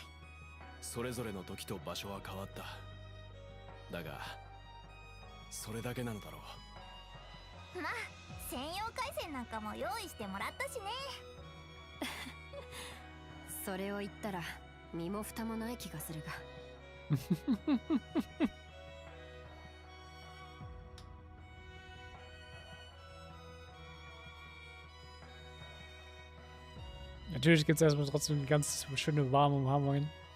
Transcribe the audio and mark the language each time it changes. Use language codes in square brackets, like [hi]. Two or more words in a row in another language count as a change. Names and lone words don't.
[ja] それぞれの時と場所は変わった。だがそれだけなのだろう。まあ専用回線なんかも用意してもらったしね。それを言ったら身も蓋もない気がするが。 [de] Natürlich gibt es erstmal trotzdem eine ganz schöne warme Umarmungen.